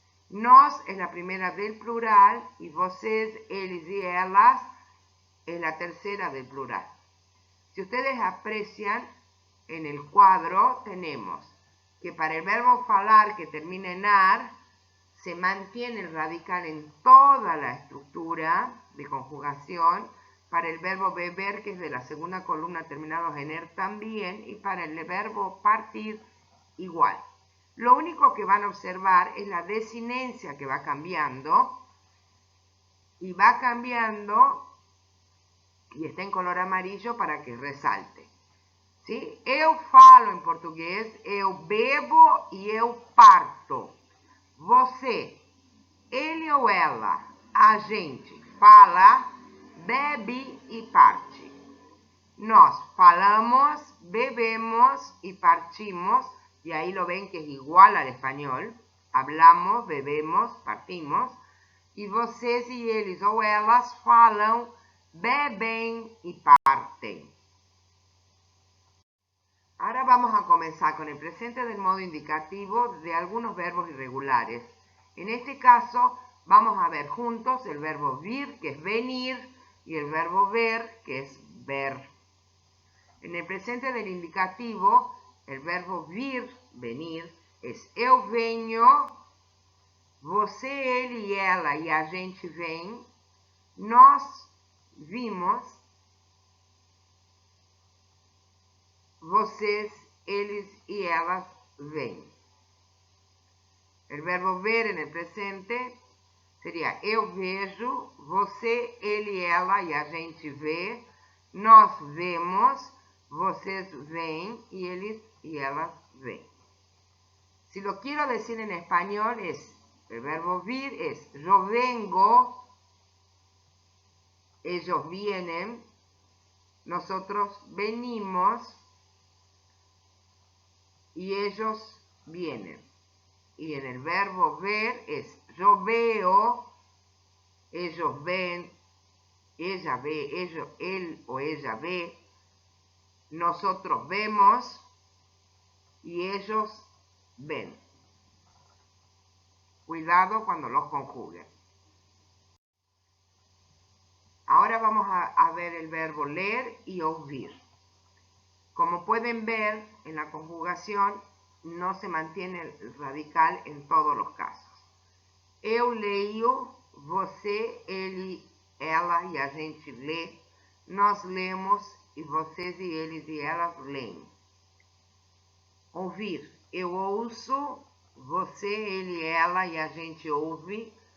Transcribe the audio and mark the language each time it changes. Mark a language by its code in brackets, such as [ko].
[es] Nós es la primera del plural y vocês, eles y elas es la tercera del plural. Si ustedes aprecian, en el cuadro tenemos que para el verbo falar que termina en ar, se mantiene el radical en toda la estructura de conjugación. Para el verbo beber, que es de la segunda columna, terminados en er también. Y para el verbo partir, igual. Lo único que van a observar es la desinencia que va cambiando. Y va cambiando, y está en color amarillo para que resalte. ¿Sí? [pt] Eu falo [es] en portugués, [pt] eu bebo y eu parto. Você, ele ou ela, a gente fala, bebe e parte. Nós falamos, [es] bebemos y partimos, y ahí lo ven que es igual al español. Hablamos, bebemos, partimos. [pt] E vocês e eles ou elas falam, bebem [es] y parten. Ahora vamos a comenzar con el presente del modo indicativo de algunos verbos irregulares. En este caso vamos a ver juntos el verbo vir, que es venir, y el verbo ver, que es ver. En el presente del indicativo, el verbo vir, venir, es [pt] eu venho, você, ele e ela e a gente vem, nós vimos, vocês, eles y elas ven. [es] El verbo ver en el presente sería [pt] eu vejo, você, ele y ela y a gente vê, nós vemos, vocês ven y eles y elas ven. [es] Si lo quiero decir en español, el verbo vir es yo vengo, ellos vienen, nosotros venimos y ellos vienen. Y en el verbo ver es yo veo, ellos ven, ella ve, él o ella ve, nosotros vemos y ellos ven. Cuidado cuando los conjuguen. Ahora vamos a ver el verbo ler y oír. Como pueden ver, en la conjugación no se mantiene el radical en todos los casos. [pt] Eu leio, você, ele, ela e a gente lê. Nós lemos e vocês e eles e elas leem. Ouvir. Eu ouço, você, ele, ela e a gente ouve.